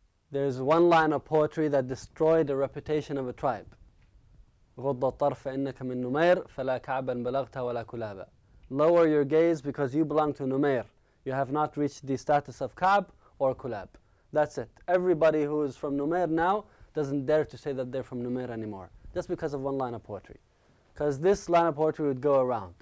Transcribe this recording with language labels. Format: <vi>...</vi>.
<en>There's one line of poetry that destroyed the reputation of a tribe.</en> <ar>غض الطرف إنك من نمير فلا كعبا بلغت ولا كلابا.</ar> <en>Lower your gaze because you belong to نمير. You have not reached the status of كعب or كلاب. That's it. Everybody who is from نمير now doesn't dare to say that they're from نمير anymore. Just because of one line of poetry. Because this line of poetry would go around.</en>